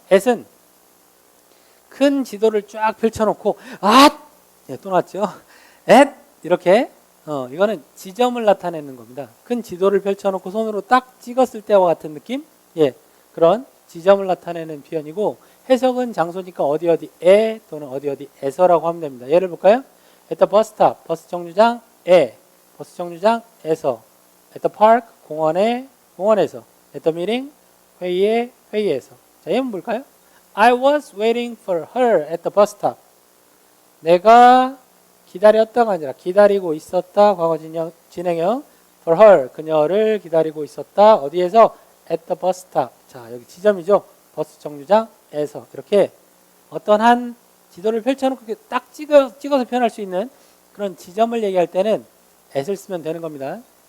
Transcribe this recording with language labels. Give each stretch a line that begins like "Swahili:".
Korean: at은 큰 지도를 쫙 펼쳐놓고 예, 또 나왔죠. at 이렇게 이거는 지점을 나타내는 겁니다. 큰 지도를 펼쳐놓고 손으로 딱 찍었을 때와 같은 느낌? 예, 그런 지점을 나타내는 표현이고 해석은 장소니까 어디에 또는 어디에서라고 하면 됩니다. 예를 볼까요?
English: at the bus stop,
Korean: 버스 정류장에, 버스 정류장에서,
English: at the park,
Korean: 공원에서,
English: at the meeting,
Korean: 회의에서. 자, 예문 볼까요?
English: I was waiting for her at the bus stop.
Korean: 내가 기다렸다가 아니라 기다리고 있었다. 과거 진행형 for her, 그녀를 기다리고 있었다. 어디에서?
English: at the bus stop.
Korean: 자, 여기 지점이죠. 버스 정류장에서. 이렇게 어떤 한 지도를 펼쳐놓고 딱 찍어서 표현할 수 있는 그런 지점을 얘기할 때는 at을 쓰면 되는 겁니다.